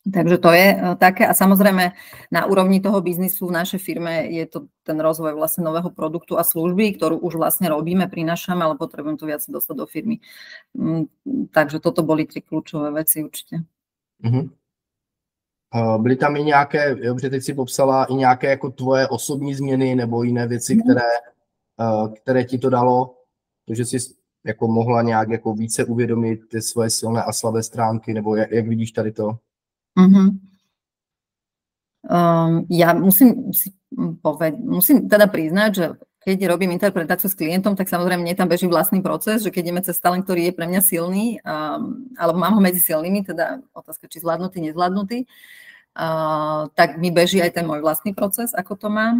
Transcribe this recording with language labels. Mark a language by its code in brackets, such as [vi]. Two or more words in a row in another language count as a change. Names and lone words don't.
[sk] Takže to je také a samozrejme na úrovni toho biznisu v našej firme je to ten rozvoj vlastne nového produktu a služby, ktorú už vlastne robíme, prinášame, ale potrebujem to viac dostať do firmy. Takže toto boli 3 kľúčové veci určite. [cs] Byly tam i nějaké, dobře, teď si popsala i nějaké jako tvoje osobní změny nebo jiné věci, které ti to dalo, že jsi jako mohla nějak jako více uvědomit ty svoje silné a slabé stránky, nebo jak vidíš tady to? [sk] Ja musím teda priznať, že keď robím interpretáciu s klientom, tak samozrejme mne tam beží vlastný proces, že keď ideme cez talent, ktorý je pre mňa silný, alebo mám ho medzi silnými, teda otázka, či zvládnutý, nezvládnutý, tak mi beží aj ten môj vlastný proces, ako to mám.